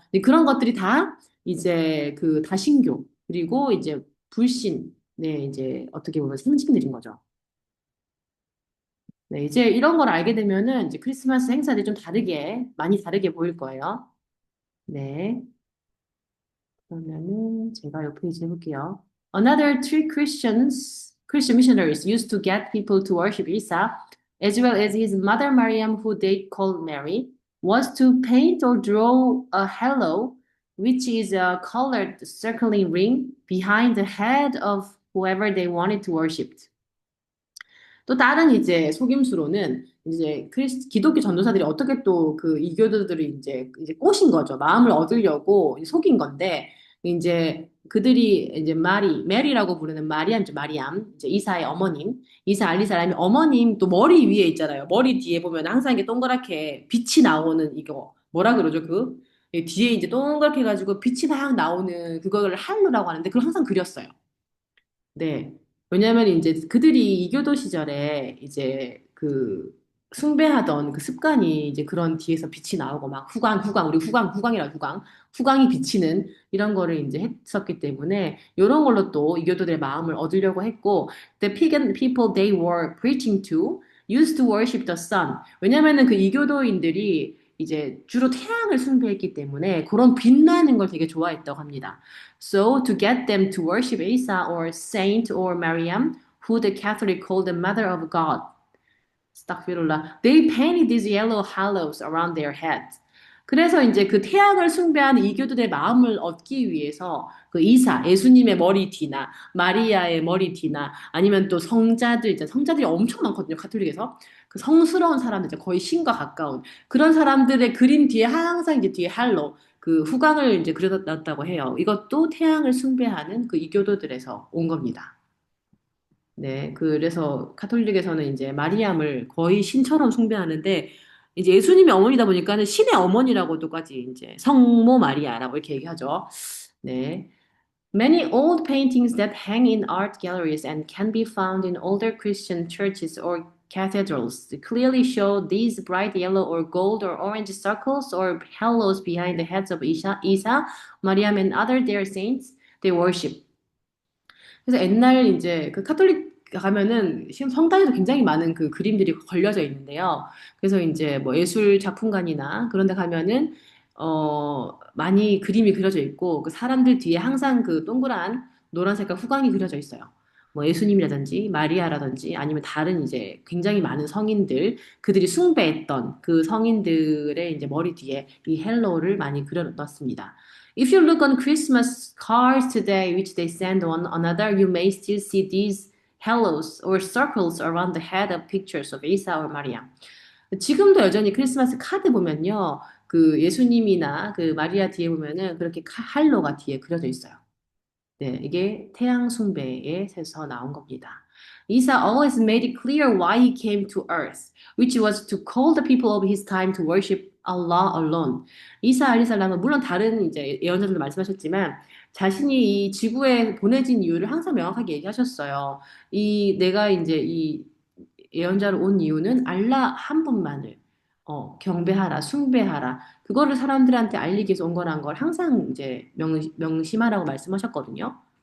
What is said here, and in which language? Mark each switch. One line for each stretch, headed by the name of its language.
Korean: 근데 그런 것들이 다 이제 그 다신교, 그리고 이제 불신, 네, 이제 어떻게 보면 상징들인 거죠. 네, 이제 이런 걸 알게 되면은 이제 크리스마스 행사들이 좀 많이 다르게 보일 거예요. 네. 그러면은 제가 옆 페이지 해볼게요.
English: Another three Christian missionaries used to get people to worship Isa, as well as his mother Mariam, who they called Mary, was to paint or draw a halo, which is a colored circling ring behind the head of whoever they wanted to worship.
Korean: 또 다른 이제 속임수로는 이제 기독교 전도사들이 어떻게 또 그 이교도들을 이제 꼬신 거죠. 마음을 얻으려고 속인 건데 이제 그들이 이제 메리라고 부르는 마리암, 이제 이사의 어머님, 이사 알리사람이 어머님 또 머리 위에 있잖아요. 머리 뒤에 보면 항상 이게 동그랗게 빛이 나오는 이거 뭐라 그러죠? 뒤에 이제 동그랗게 해가지고 빛이 막 나오는 그거를 할로라고 하는데 그걸 항상 그렸어요. 네. 왜냐면 이제 그들이 이교도 시절에 이제 그 숭배하던 그 습관이 이제 그런 뒤에서 빛이 나오고 막 우리 후광이 비치는 이런 거를 이제 했었기 때문에 이런 걸로 또 이교도들의 마음을 얻으려고 했고,
English: the pagan people they were preaching to used to worship the sun.
Korean: 왜냐면은 그 이교도인들이 이제 주로 태양을 숭배했기 때문에 그런 빛나는 걸 되게 좋아했다고 합니다.
English: So to get them to worship Isa or Saint or Mariam, who the Catholic called the Mother of God.
Arabic: 스탁피룰라.
English: They painted these yellow halos around their heads.
Korean: 그래서 이제 그 태양을 숭배하는 이교도들의 마음을 얻기 위해서 그 이사, 예수님의 머리띠나 마리아의 머리띠나 아니면 또 성자들, 이제 성자들이 엄청 많거든요, 가톨릭에서. 그 성스러운 사람들, 이제 거의 신과 가까운 그런 사람들의 그림 뒤에 항상 이제 뒤에 할로, 그 후광을 이제 그려놨다고 해요. 이것도 태양을 숭배하는 그 이교도들에서 온 겁니다. 네, 그래서 카톨릭에서는 이제 마리암을 거의 신처럼 숭배하는데 이제 예수님이 어머니다 보니까는 신의 어머니라고도까지 이제 성모 마리아라고 이렇게 얘기하죠. 네.
English: Many old paintings that hang in art galleries and can be found in older Christian churches or cathedrals clearly show these bright yellow or gold or orange circles or halos behind the heads of Isa, Mariam, and other their saints they worship.
Korean: 그래서 옛날 이제 그 카톨릭 가면은 지금 성당에도 굉장히 많은 그 그림들이 걸려져 있는데요. 그래서 이제 뭐 예술 작품관이나 그런 데 가면은 많이 그림이 그려져 있고 그 사람들 뒤에 항상 그 동그란 노란 색깔 후광이 그려져 있어요. 뭐 예수님이라든지 마리아라든지 아니면 다른 이제 굉장히 많은 성인들 그들이 숭배했던 그 성인들의 이제 머리 뒤에 이 헬로를 많이 그려놨습니다.
English: If you look on Christmas cards today, which they send one another, you may still see these halos or circles around the head of pictures of Isa or Maria.
Korean: 지금도 여전히 크리스마스 카드 보면요, 그 예수님이나 그 마리아 뒤에 보면은 그렇게 할로가 뒤에 그려져 있어요. 네, 이게 태양 숭배에서 나온 겁니다.
English: Isa always made it clear why he came to earth, which was to call the people of his time to worship Allah alone.
Korean: 이사 알리살람은 물론 다른 이제 예언자들도 말씀하셨지만 자신이 이 지구에 보내진 이유를 항상 명확하게 얘기하셨어요. 내가 이제 이 예언자로 온 이유는 알라 한 분만을 경배하라, 숭배하라. 그거를 사람들한테 알리기 위해서 온 거란 걸 항상 이제 명심하라고 말씀하셨거든요.